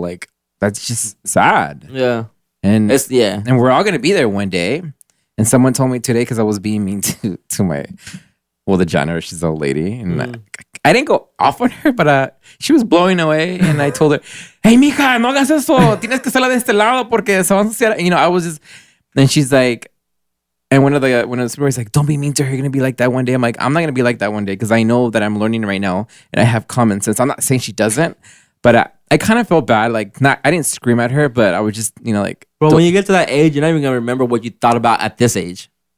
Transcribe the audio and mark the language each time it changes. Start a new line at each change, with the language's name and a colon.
English: Like that's just sad. Yeah. And and we're all gonna be there one day. And someone told me today, because I was being mean to my the janitor, she's an old lady, and I didn't go off on her, but she was blowing away, and I told her, "Hey,
Spanish: mija, no hagas eso. Tienes que hacerla de este lado porque se va a ensuciar."
English: I was just, and she's like, and one of the supervisors like, "Don't be mean to her. You're gonna be like that one day." I'm like, I'm not gonna be like that one day, because I know that I'm learning right now, and I have common sense. I'm not saying she doesn't, but I kind of felt bad. Like, I didn't scream at her, but I was just, like. Bro, when you get to that age, you're not even gonna remember what you thought about at this age.